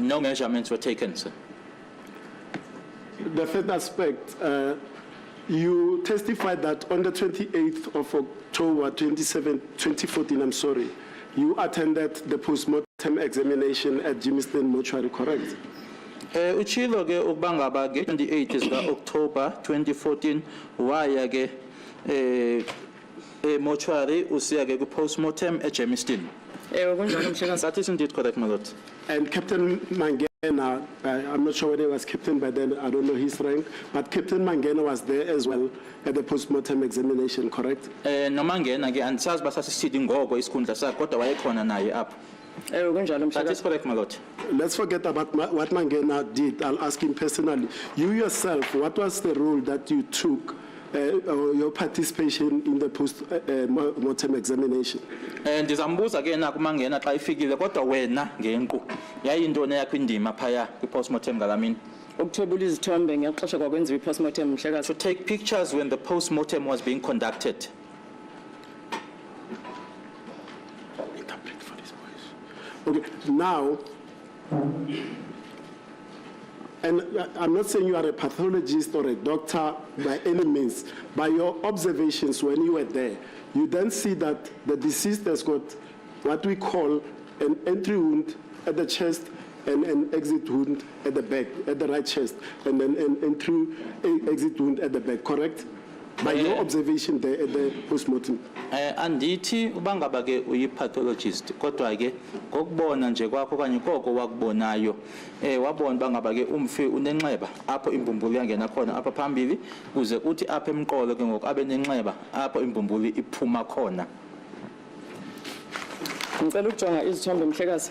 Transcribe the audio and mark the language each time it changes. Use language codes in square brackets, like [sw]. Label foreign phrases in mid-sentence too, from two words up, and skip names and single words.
[en] No measurements were taken, sir. The third aspect, you testified that on the 28th of October 2014, I'm sorry, you attended the postmortem examination at Jamestown Mortuary, correct? [xh] Uchilo ke ukuba ngaba ke 28 zika October 2014 waya ke mortuary usiya ke ku postmortem at Jamestown. Kunjalo mhlekazi. [en] That is indeed correct, my lord. And Captain Mangena, I'm not sure whether he was captain by then, I don't know his rank, but Captain Mangena was there as well at the postmortem examination, correct? [xh] No Mangena ke andisazi basasisidi ngoko isikhundla sakhe kodwa wayekhona naye apho. Kunjalo [en] That is [xh] mhlekazi. [en] correct, my lord. Let's forget about what Mangena did. I'll ask him personally. You yourself, what was the role that you took, or your participation in the postmortem examination? [xh] Ndizambuza ke na kuMangena xa ifikile kodwa wena ngenqu yayintoni yakho indima phaya kwi-postmortem ngalamini. Ukuthwebula izithombe ngeyaxesha kwakwenziwa i-postmortem mhlekazi. [en] To take pictures when the postmortem was being conducted. Okay, now, and I'm not saying you are a pathologist or a doctor by any means, by your observations when you were there, you then see that the deceased has got what we call an entry wound at the chest and an exit wound at the back, at the right chest, and then an entry exit wound at the back, correct? By your observation there at the postmortem. [xh] Andithi ubangaba ke uyi-pathologist kodwa ke ngokubona nje kwakho kanye koko wakubonayo wabona bangaba ke umfi unenxeba apho imbumbulu yangena khona apha phambili kuze uthi apha emqolo ke ngoku abe nenxeba apho imbumbulu iphuma khona. Ngicela ukujonga izithombe mhlekazi.